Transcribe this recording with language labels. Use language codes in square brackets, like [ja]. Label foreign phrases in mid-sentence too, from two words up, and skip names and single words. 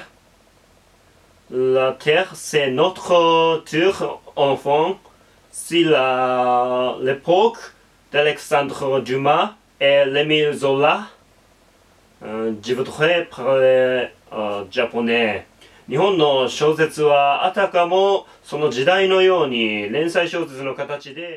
[fr] La Terre, c'est notre terre enfant. C'est l'époque d'Alexandre Dumas et l'Émile Zola. Je voudrais parler japonais. [ja] 日本の小説はあたかもその時代のように連載小説の形で